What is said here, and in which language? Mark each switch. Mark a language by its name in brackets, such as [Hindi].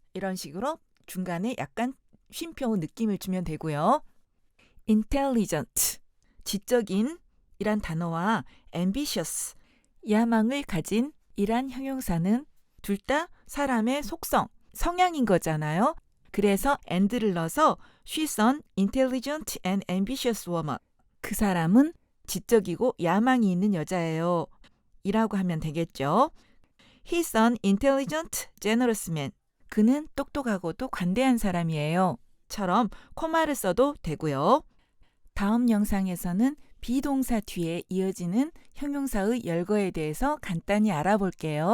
[Korean] 이런 식으로 중간에 약간 쉼표 느낌을 주면 되고요. intelligent, 지적인 이란 단어와 ambitious, 야망을 가진 이란 형용사는 둘 다 사람의 속성, 성향인 거잖아요. 그래서 and를 넣어서 [English] she's an intelligent and ambitious woman. [Korean] 그 사람은 지적이고 야망이 있는 여자예요. 이라고 하면 되겠죠. [English] He's an intelligent, generous man. [Korean] 그는 똑똑하고도 관대한 사람이에요. 처럼 코마를 써도 되고요. 다음 영상에서는 비동사 뒤에 이어지는 형용사의 열거에 대해서 간단히 알아볼게요.